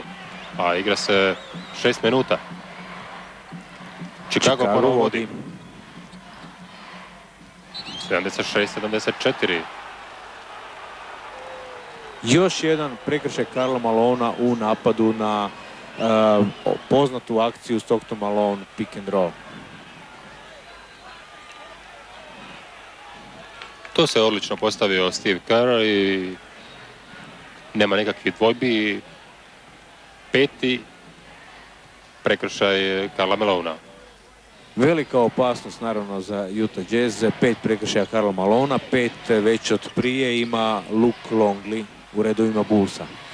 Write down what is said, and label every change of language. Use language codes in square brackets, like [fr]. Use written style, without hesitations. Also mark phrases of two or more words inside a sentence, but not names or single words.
[hr] A igra se 6 minuta. Chicago ponovo vodi. 76-74. Još jedan prekršaj Karla Malona u napadu na poznatu akciju Stockton Malone [en] pick and roll. [hr] To se odlično postavio Steve Kerr i nema nekakvih dvojbi. Peti prekršaj Karla Malona. Velika opasnost naravno za Utah Jazz. 5 prekršaja Karla Malona, 5 već od prije ima Luke Longley u redovima Bullsa.